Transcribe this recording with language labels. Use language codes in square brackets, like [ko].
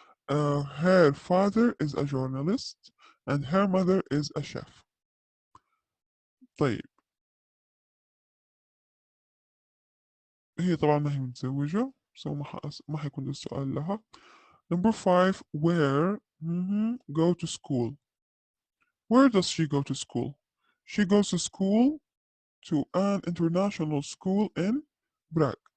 [en] Her father is a journalist and her mother is a chef. [ar] طيب هي طبعا ما هي متزوجة، so ما حيكون السؤال لها. [en] Number 5, where go to school. Where does she go to school? She goes to school to an international school in Prague.